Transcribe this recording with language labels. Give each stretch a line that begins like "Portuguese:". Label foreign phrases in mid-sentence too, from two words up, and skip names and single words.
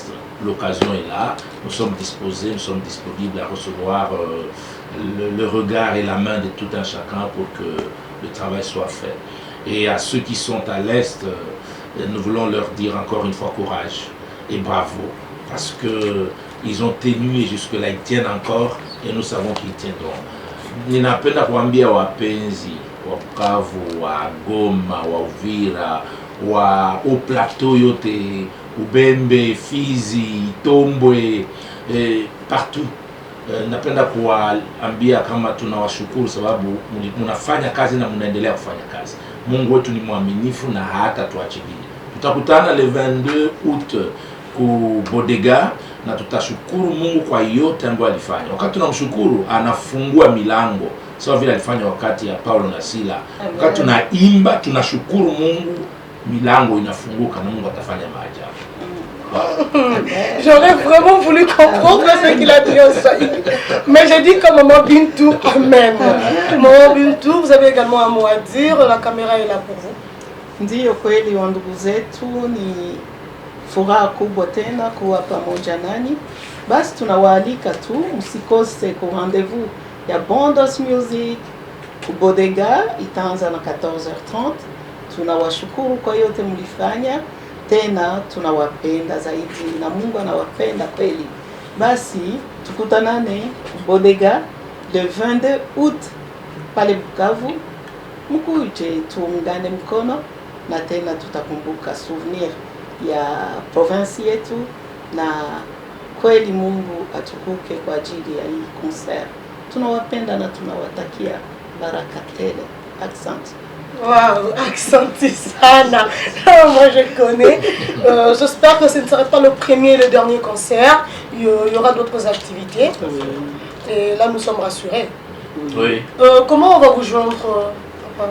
French: L'occasion est là, nous sommes disposés, nous sommes disponibles à recevoir le regard et la main de tout un chacun pour que le travail soit fait. Et à ceux qui sont à l'Est, nous voulons leur dire encore une fois courage et bravo. Parce qu'ils ont tenu et jusque-là ils tiennent encore et nous savons qu'ils tiendront.
Swahili: Ninapenda kuambia wapenzi wa Bukavu, wa Goma, wa Uvira, wa Plateau yote, Ubembe, Fizi, Tombwe, partout. Napenda kuwaambia kama tunawashukuru sababu mnafanya kazi na mnaendelea kufanya kazi. Mungu wetu ni mwaminifu na hatatuachilia. Tutakutana
French: le 22 août
Swahili: ku Bodega na tutashukuru Mungu kwa yote ambayo alifanya. Wakati tunamshukuru anafungua milango sawa vile alifanya wakati ya Paulo na Sila. Wakati tunaimba tunashukuru Mungu, milango inafunguka na Mungu atafanya maajabu.
French: J'aurais vraiment voulu comprendre ce qu'il a dit en Swahili. Mais j'ai dit comme Maman Bintou, Amen. Maman Bintou, vous avez également un mot à dire, la caméra est là pour vous.
Swahili: Ndiyo kweli wa ndugu zetu, ni furaha kubwa tena kuwa pamoja nanyi. Basi tunawaalika tu msikose ku rendez-vous ya Bondos Music ku Bodega, itaanza na 14h30. Tunawashukuru kwa yote mlifanya, tena tunawapenda zaidi na Mungu anawapenda kweli. Basi tukutanane Bodega
French: le 22 août
Swahili: pale Bukavu. Mkuje tuungane mkono na tena tutakumbuka souvenir ya province yetu, na kweli Mungu atukuke kwa ajili ya hii concert. Tunawapenda na tunawatakia baraka tele.
French: Accent. Waouh, accenté sana. Moi je connais. J'espère que ce ne sera pas le premier et le dernier concert. Il y aura d'autres activités. Et là nous sommes rassurés. Oui. Comment on va vous joindre, papa?